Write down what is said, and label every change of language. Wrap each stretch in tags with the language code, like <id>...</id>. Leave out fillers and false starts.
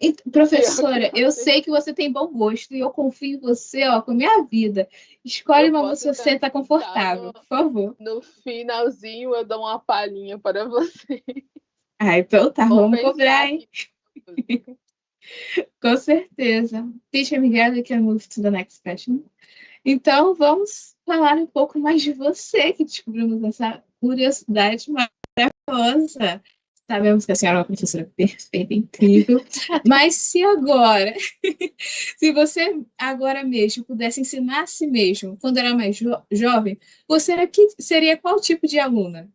<pt>Professora, eu sei que você tem bom gosto e eu confio em você, com a minha vida. Escolhe uma música que você está confortável, por favor. No finalzinho eu dou uma palhinha para você. Então tá, vamos cobrar, hein? Com certeza.</pt> <en>Teacher Miguel, we can move to the next question.</en> <pt>Então, vamos falar um pouco mais de você, que descobrimos essa curiosidade maravilhosa. Sabemos que a senhora é uma professora perfeita, incrível. Mas se você agora mesmo pudesse ensinar a si mesmo, quando era mais jovem, você seria qual tipo de aluna?</pt>